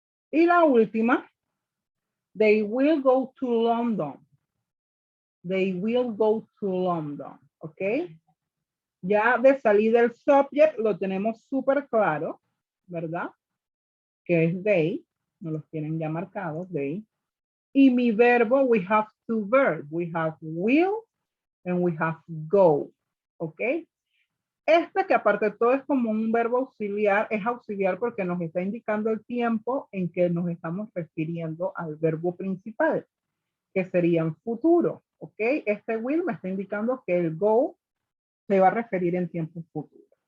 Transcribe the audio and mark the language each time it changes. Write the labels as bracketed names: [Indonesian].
[Spanish] Y la última, [English] they will go to London. They will go to London, [Spanish] ¿ok? Ya de salida el subject lo tenemos súper claro, ¿verdad? Que es they, nos los tienen ya marcados, they. Y mi verbo, [English] we have two verbs. We have will and we have go, ¿ok? [Spanish] Este que aparte de todo es como un verbo auxiliar, es auxiliar porque nos está indicando el tiempo en que nos estamos refiriendo al verbo principal, que sería en futuro, ¿ok? Este will me está indicando que el go se va a referir en tiempo futuro.